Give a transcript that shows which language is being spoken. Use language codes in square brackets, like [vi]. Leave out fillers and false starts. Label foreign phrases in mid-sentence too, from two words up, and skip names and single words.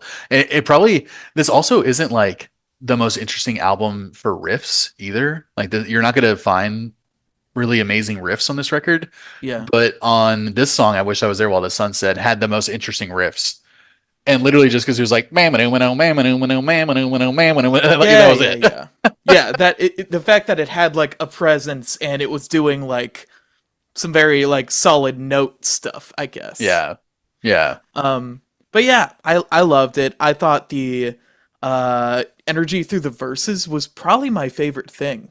[en] It probably, this also isn't like the most interesting album for riffs either. Like you're not going to find really amazing riffs on this record, yeah, but on this song, I Wish I Was There While the Sun Set, had the most interesting riffs. And literally just because it was like, mamanu, manu, mamanu, manu, mamanu, manu, mamanu, like that yeah, was yeah, it. yeah, yeah. The fact that it had like a presence and it was doing like some very like solid note stuff, I guess. Yeah. Yeah. Um, but yeah, I loved it. I thought the energy through the verses was probably my favorite thing.